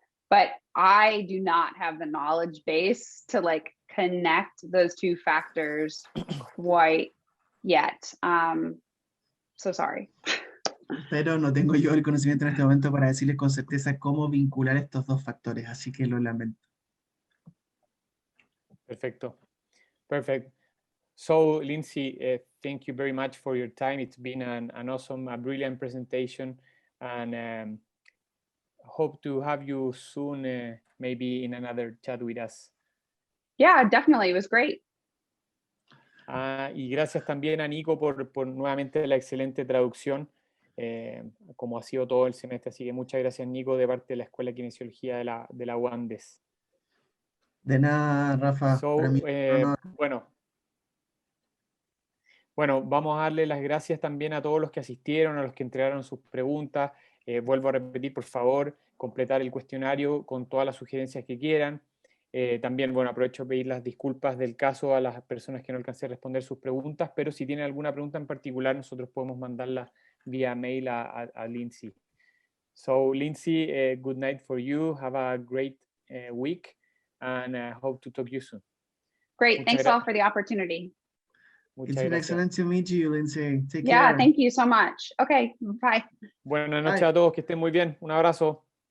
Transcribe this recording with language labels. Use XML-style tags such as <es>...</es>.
<en>But I do not have the knowledge base to like connect those two factors quite yet. So sorry.</en> <es>Pero no tengo yo el conocimiento en este momento para decirles con certeza cómo vincular estos dos factores, así que lo lamento. Perfecto.</es> <en>Perfect. So, Lindsay, thank you very much for your time. It's been an awesome, a brilliant presentation, and hope to have you soon, maybe in another chat with us. Yeah, definitely. It was great.</en> <es>Y gracias también a Nico por nuevamente la excelente traducción, como ha sido todo el semestre. Así que muchas gracias, Nico, de parte de la Escuela de Kinesiología de la UANDES. De nada, Rafa.</es> <en>So,</en> <es>para mí, bueno, vamos a darle las gracias también a todos los que asistieron, a los que entregaron sus preguntas. Vuelvo a repetir, por favor, completar el cuestionario con todas las sugerencias que quieran. También, bueno, aprovecho de pedir las disculpas del caso a las personas que no alcancé a responder sus preguntas, pero si tienen alguna pregunta en particular, nosotros podemos mandarla vía mail a Lindsay.</es> <en>So, Lindsay, good night for you. Have a great week, and hope to talk to you soon. Great. Thanks all for the opportunity. It's been excellent to meet you, Lindsay. Take care. Yeah, thank you so much. Okay, bye.</en> <es>Buenas noches a todos, que estén muy bien. Un abrazo.</es>